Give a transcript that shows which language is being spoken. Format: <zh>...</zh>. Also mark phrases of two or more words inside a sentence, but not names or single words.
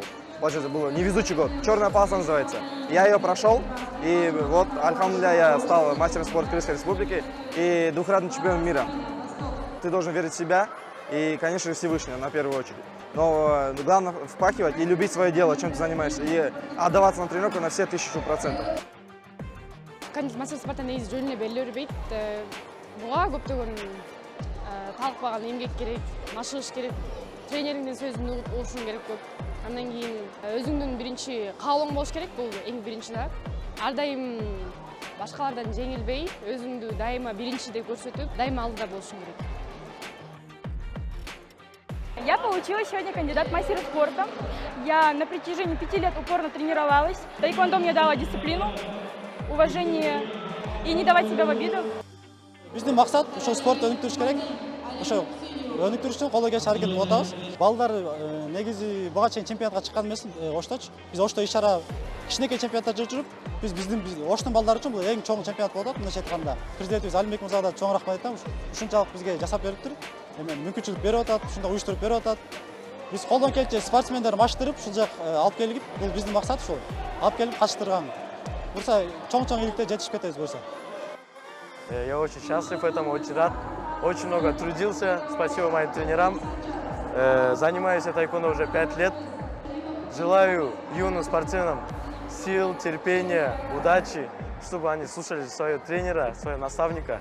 <ru>Получается, был невезучий год. Черная полоса называется. Я ее прошел, и вот, альхамдулилля, я стал мастером спорта Кыргызской Республики и двухкратным чемпионом мира. Ты должен верить в себя и, конечно, Всевышнего на первую очередь. Но главное впахивать и любить свое дело, чем ты занимаешься, и отдаваться на тренировку на все 1000%.</ru> <ky>Мастер спорта негизи жөнүнө белгилей бербейт. Буга көптөгөн талкпаган эмгек керек, машыгыш керек, тренериңдин сөзүн угушуң керек көп. Андан кийин өзүңдүн биринчи каалооң болуш керек, бул эң биринчи да. Ар дайым башкалардан жеңилбей, өзүңдү дайыма биринчи деп көрсөтүп, дайыма алдыда болушуң керек.</ky> <ru>Я получила сегодня кандидат в мастера спорта. Я на протяжении 5 лет упорно тренировалась. Таэквондо мне дало дисциплину, уважение и не давать себя в обиду.</ru> <ky>Биздин максат ошо спорт өнүктүрүш керек. Ошо өнүктүрүш үчүн колдо келиши аракет кылып атабыз. Балдар негизи буга чейин чемпионатка чыккан эмес Ошточу. Биз Ошто иш-чара кичинекей чемпионаттар жүрүп, биз Оштун балдары үчүн бул эң чоң чемпионат болуп атат. Мындайча айтканда, президентибиз Алимбек мырзага да чоң рахмат айтам. Ушунчалык бизге жасап бериптир. Мүмкүнчүлүк берип атат, ушундай уюштуруп берип атат. Биз колдон келишинче спортсмендер маштырып, ушул жак алып келип, бул биздин максат ушул. Алып келип катыштырган. Бурса чоң-чоң иликте жетишип кетебиз бурса.</ky> <ru>Я очень счастлив этому, очень рад. Очень много трудился. Спасибо моим тренерам. Занимаюсь я таэквондо уже 5 лет. Желаю юным спортсменам сил, терпения, удачи, чтобы они слушали своего тренера, своего наставника.</ru>